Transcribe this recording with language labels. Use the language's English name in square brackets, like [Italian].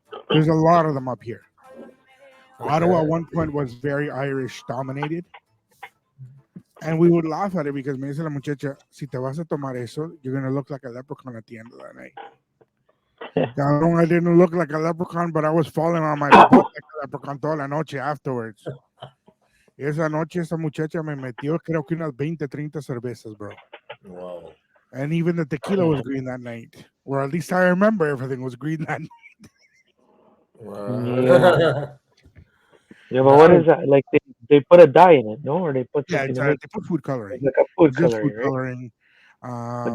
[English] There's a lot of them up here. Okay. Ottawa at one point was very Irish dominated. And we would laugh at it because [Spanish] me dice la muchacha, si te vas a tomar eso, [English] you're going to look like a leprechaun at the end of that night. I didn't look like a leprechaun, but I was falling on my butt like a leprechaun [Spanish] toda la noche [English] afterwards. [Spanish] Esa noche, esa muchacha me metió, creo que unas 20, 30 cervezas, bro. [English] Wow. And even the tequila was green that night. Or at least I remember everything was green that night. Wow. Yeah, but what is that? Like they put a dye in it, no? Or they put they put food coloring. Like a food Just coloring, right?